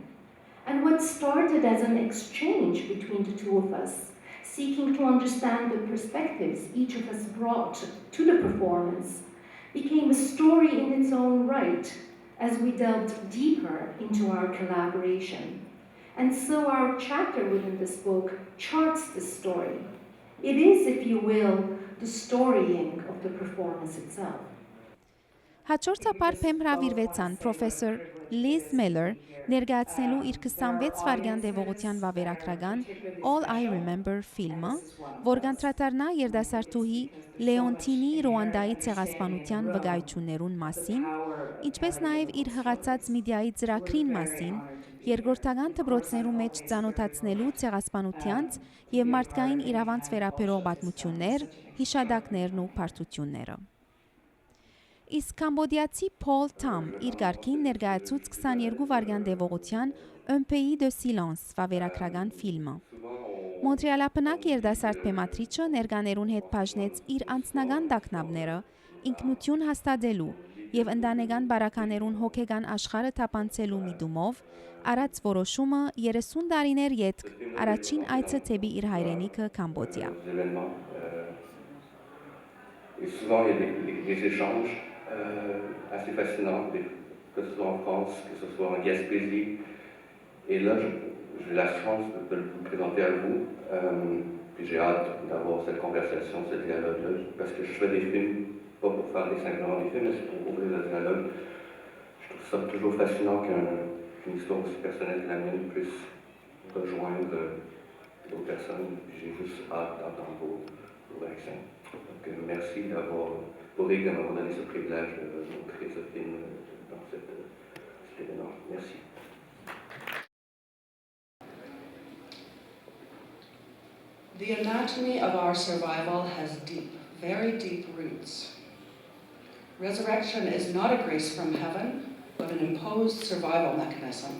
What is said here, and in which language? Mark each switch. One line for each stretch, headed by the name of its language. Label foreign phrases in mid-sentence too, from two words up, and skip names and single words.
English: And what started as an exchange between the two of us, seeking to understand the perspectives each of us brought to the performance, became a story in its own right as we delved deeper into our collaboration. And so our chapter within this book charts the story. It is, if you will, the storying of the performance itself.
Armenian: Հաջորդաբար փեմ հրավիրվեցան պրոֆեսոր Liz Miller ներկայացնելու իր 26 վայրկյան տևողության վավերագրական All I Remember ֆիլմը, որ կանտրատարնա երդասարտուհի Լեոնտինի Ռուանդայի ցեղասպանության վկայություններուն մասին, ինչպես նաև իր հղացած միդիայի ծրագրին մասին, երկրորդական դպրոցներու մեջ ծանոթացնելու ցեղասպանությանց եւ մարդկային իրավանց վերաբերող պատմություններ, հիշադակներն ու բարդությունները։ Իսկ կամբոդիացի Paul Tam իր գարքին ներկայացուց 22 վայրկյան տևողության Un pays de silence վավերագրական ֆիլմը։ Մոնտրեալապնակ երդասարտ բեմադրիչը ներկաներուն հետ բաժնեց իր անձնական տակնապները ինքնություն հաստատելու եւ ընտանեկան բարականերուն հոգեգան աշխարհը թափանցելու միտումով արած որոշումը 30 տարիներ յետք առաջին այցը թեպի իր հայրենիքը Կամբոդիա։
French: Assez fascinant, que ce soit en France, que ce soit en Gaspésie. Et là, j'ai la chance de le présenter à vous. Puis j'ai hâte d'avoir cette conversation, ce dialogue-là, parce que je fais des films, pas pour faire simplement des films, mais c'est pour ouvrir le dialogue. Je trouve ça toujours fascinant qu'une histoire aussi personnelle que la mienne puisse rejoindre d'autres personnes. J'ai juste hâte d'entendre vos réactions. Donc merci d'avoir donné ce privilège de montrer ce film dans cet événement. Merci.
English: The anatomy of our survival has deep, very deep roots. Resurrection is not a grace from heaven, but an imposed survival mechanism.